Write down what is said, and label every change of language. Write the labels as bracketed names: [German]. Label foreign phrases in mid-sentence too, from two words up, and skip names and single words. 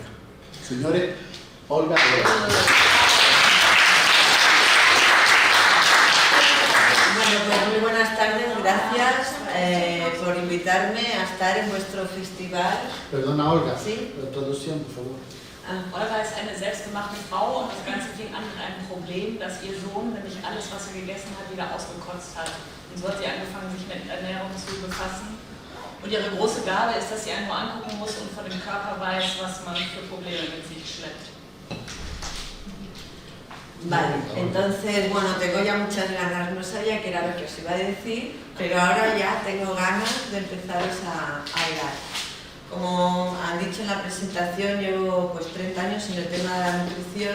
[Spanish] Señores, Olga. Bueno, pues muy buenas tardes, gracias por invitarme a estar en vuestro festival. Perdona, Olga, ¿Sí? la traducción, por favor. [German] Olga ist eine selbstgemachte Frau und das Ganze fing an mit einem Problem, dass ihr Sohn nämlich alles, was er gegessen hat, wieder ausgekotzt hat. Und so hat sie angefangen, sich mit Ernährung zu befassen. Und ihre große Gabe ist, dass sie einen nur angucken muss und von dem Körper weiß, was man für Probleme mit sich schleppt. [Spanish] Vale, entonces, bueno, tengo ya muchas ganas, no sabía qué era lo que os iba a decir, pero ahora ya tengo ganas de empezaros a hablar. Como han dicho en la presentación, llevo pues 30 años en el tema de la nutrición.